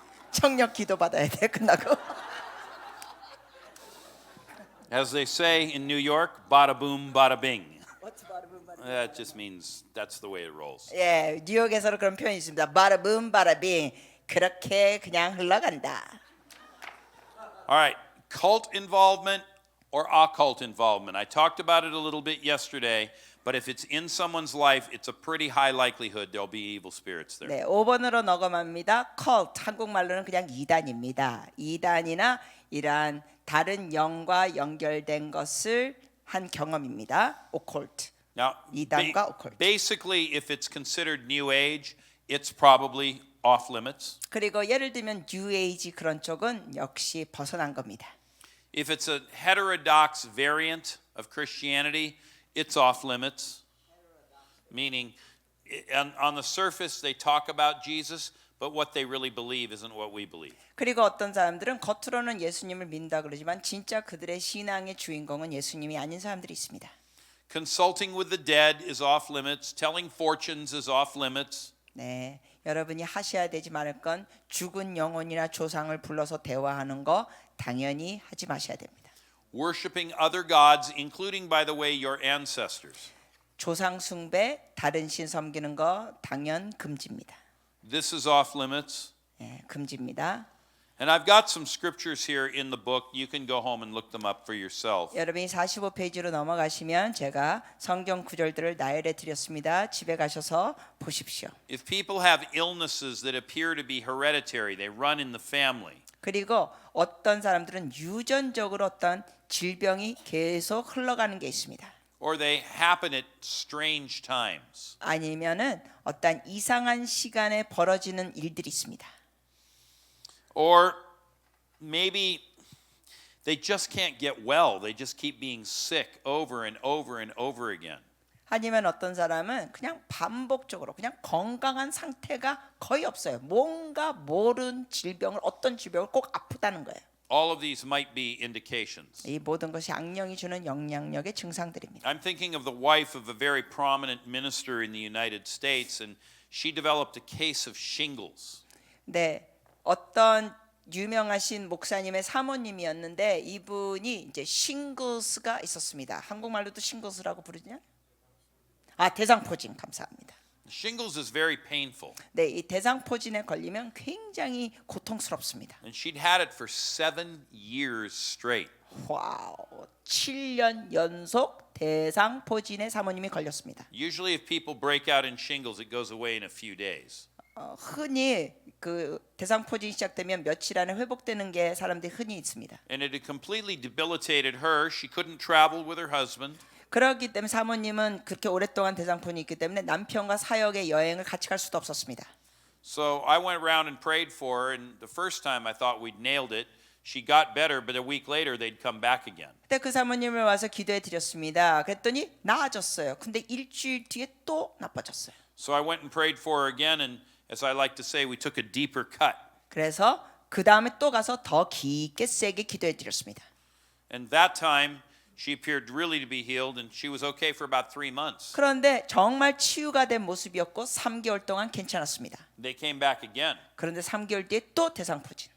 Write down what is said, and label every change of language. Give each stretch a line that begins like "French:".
Korean: 청력 기도 받아야 돼 끝나고.
English: As they say in New York, bada boom, bada bing. That just means that's the way it rolls.
Korean: 예, 뉴욕에서는 그런 표현이 있습니다. 바라붐 바라빙 그렇게 그냥 흘러간다.
English: All right, cult involvement or occult involvement. I talked about it a little bit yesterday, but if it's in someone's life, it's a pretty high likelihood there'll be evil spirits there.
Korean: 네, 5번으로 넘어갑니다. cult 한국말로는 그냥 이단입니다. 이단이나 이러한 다른 영과 연결된 것을 한 경험입니다.
English: occult. Now,
Korean: 이단과 occult.
English: basically, if it's considered New Age, it's probably off limits.
Korean: 그리고 예를 들면 New Age 그런 쪽은 역시 벗어난 겁니다.
English: If it's a heterodox variant of Christianity, it's off limits. Meaning, on the surface, they talk about Jesus, but what they really believe isn't what we believe.
Korean: 그리고 어떤 사람들은 겉으로는 예수님을 믿는다 그러지만 진짜 그들의 신앙의 주인공은 예수님이 아닌 사람들이 있습니다.
English: Consulting with the dead is off limits. Telling fortunes is off limits.
Korean: 네, 여러분이 하셔야 되지 말을 건 죽은 영혼이나 조상을 불러서 대화하는 거 당연히 하지 마셔야 됩니다.
English: Worshipping other gods, including, by the way, your ancestors.
Korean: 조상 숭배, 다른 신 섬기는 거 당연 금지입니다.
English: This is off limits.
Korean: 네, 금지입니다.
English: And I've got some scriptures here in the book. You can go home and look them up for yourself.
Korean: 여러분이 45페이지로 넘어가시면 제가 성경 구절들을 나열해 드렸습니다. 집에 가셔서 보십시오.
English: If people have illnesses that appear to be hereditary, they run in the family.
Korean: 그리고 어떤 사람들은 유전적으로 어떤 질병이 계속 흘러가는 게 있습니다.
English: Or they happen at strange times.
Korean: 아니면은 어떤 이상한 시간에 벌어지는 일들이 있습니다.
English: Or maybe they just can't get well. They just keep being sick over and over and over again.
Korean: 아니면 어떤 사람은 그냥 반복적으로 그냥 건강한 상태가 거의 없어요. 뭔가 모르는 질병을 어떤 질병을 꼭 아프다는 거예요.
English: All of these might be indications.
Korean: 이 모든 것이 악령이 주는 영향력의 증상들입니다.
English: I'm thinking of the wife of a very prominent minister in the United States, and she developed a case of shingles.
Korean: 네, 어떤 유명하신 목사님의 사모님이었는데 이분이 이제 싱글스가 있었습니다. 한국말로도 싱글스라고 부르냐? 대상포진 감사합니다.
English: Shingles is very painful,
Korean: 네, 이 대상포진에 걸리면 굉장히 고통스럽습니다.
English: and she'd had it for 7 years straight.
Korean: 와우, 7년 연속 대상포진에 사모님이 걸렸습니다.
English: Usually, if people break out in shingles, it goes away in a few days.
Korean: 흔히 그 대상포진이 시작되면 며칠 안에 회복되는 게 사람들이 흔히 있습니다.
English: And it had completely debilitated her. She couldn't travel with her husband.
Korean: 그렇기 때문에 사모님은 그렇게 오랫동안 대상포진이 있기 때문에 남편과 사역의 여행을 같이 갈 수도 없었습니다.
English: So I went around and prayed for her, and the first time I thought we'd nailed it. She got better, but a week later they'd come back again.
Korean: 그때 그 사모님을 와서 기도해 드렸습니다. 그랬더니 나아졌어요. 근데 일주일 뒤에 또 나빠졌어요.
English: So I went and prayed for her again, and as I like to say, we took a deeper cut.
Korean: 그래서 그 다음에 또 가서 더 깊게 세게 기도해 드렸습니다.
English: And that time, She appeared really to be healed, and she was okay for about 3 months.
Korean: 그런데 정말 치유가 된 모습이었고 3개월 동안 괜찮았습니다.
English: They came back again,
Korean: 그런데 3개월 뒤에 또 대상포진.